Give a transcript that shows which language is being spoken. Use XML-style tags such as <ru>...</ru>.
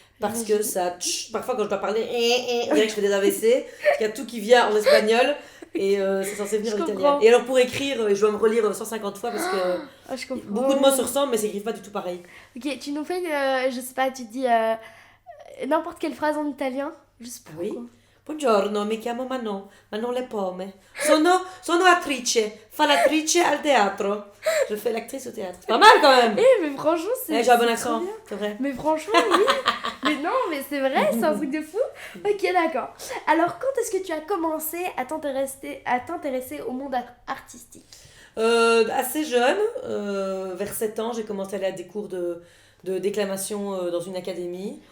<fr>Parce que ça, parfois quand je dois parler, on dirait que je fais des AVC, parce qu'il y a tout qui vient en espagnol et c'est censé venir en italien. Et alors pour écrire, je dois me relire 150 fois parce que beaucoup de mots se ressemblent mais ça n'écrivent pas du tout pareil. Ok, tu nous fais je sais pas, tu dis n'importe quelle phrase en italien, juste pour oui.</fr> <it>Buongiorno, mi chiamo Manon Le Pomme. Sono attrice, fa l'attrice al teatro.</it> <fr>Je fais l'actrice au théâtre. C'est pas mal quand même. Mais franchement, c'est... j'ai un bon accent, c'est vrai. Mais franchement, oui. Mais non, mais c'est vrai, c'est un truc de fou. Ok, d'accord. Alors, quand est-ce que tu as commencé à t'intéresser au monde artistique? Assez jeune, vers 7 ans, j'ai commencé à aller à des cours de déclamation dans une académie.</fr>